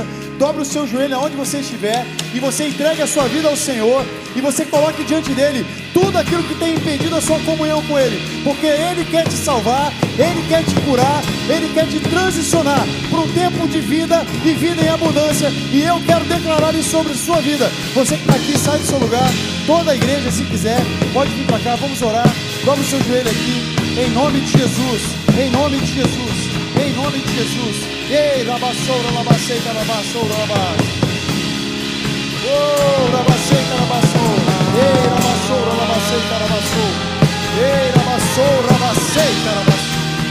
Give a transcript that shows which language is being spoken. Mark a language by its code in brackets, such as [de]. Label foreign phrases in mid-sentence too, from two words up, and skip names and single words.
[pt] Dobre o seu joelho aonde você estiver e você entregue a sua vida ao Senhor e você coloque diante dele tudo aquilo que tem impedido a sua comunhão com ele, porque ele quer te salvar, ele quer te curar, ele quer te transicionar para um tempo de vida e vida em abundância, e eu quero declarar isso sobre a sua vida. Você que está aqui, sai do seu lugar. Toda a igreja, se quiser, pode vir para cá, vamos orar. Dobre o seu joelho aqui, em nome de Jesus, em nome de Jesus, em nome de Jesus. Ei, rabassoura, labaceita, rabassoura, rabassoura. Oh, rabaceita, rabassoura. Ei, rabassoura, labaceita, rabassoura. Ei, rabassoura, rabaceita, rabassoura.